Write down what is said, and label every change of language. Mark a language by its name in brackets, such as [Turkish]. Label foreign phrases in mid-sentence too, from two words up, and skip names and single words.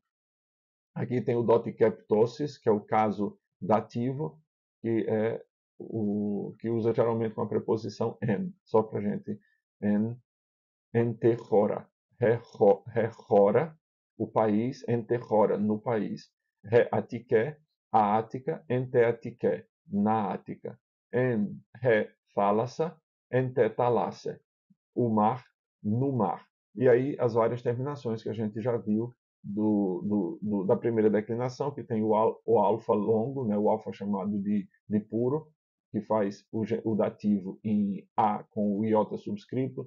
[Portuguese] Aqui tem o dotikeptosis, que é o caso dativo, que é o que usa geralmente com a preposição en, só para gente. [Greek] ἐν τῇ χώρᾳ. [Portuguese] Rechora, o país, entechora, no país. Reatiké, a Ática, enteatiké, na Ática. [Greek] ἐν θάλασσα, ἐν τῇ θαλάσσῃ, [Portuguese] o mar, no mar. E aí as várias terminações que a gente já viu da primeira declinação, que tem o alfa longo, né, o alfa chamado de puro, que faz o dativo em A com o iota subscrito.